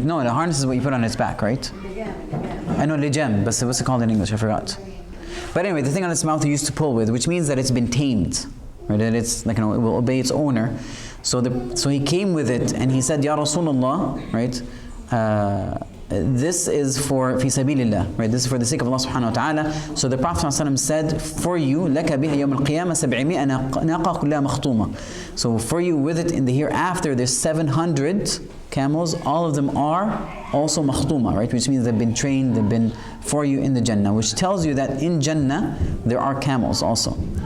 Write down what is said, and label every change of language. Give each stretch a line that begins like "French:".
English: No, the harness is what you put on its back, right? I know lijam, but what's it called in English? I forgot. But anyway, the thing on its mouth he used to pull with, which means that it's been tamed, right? That it's like, it will obey its owner. So he came with it and he said, Ya Rasulullah, right? This is for fi sabilillah, right? This is for the sake of Allah subhanahu wa ta'ala. So the Prophet ﷺ said, for you,
Arabic: لَكَ بِهَ يَوْمَ الْقِيَامَةِ 700 نَاقَةٌ كُلَّهَا مَخْطُومَةٌ.
English: So for you with it in the hereafter, there's 700 camels. All of them are also makhtuma, right? Which means they've been trained, they've been for you in the Jannah, which tells you that in Jannah there are camels also.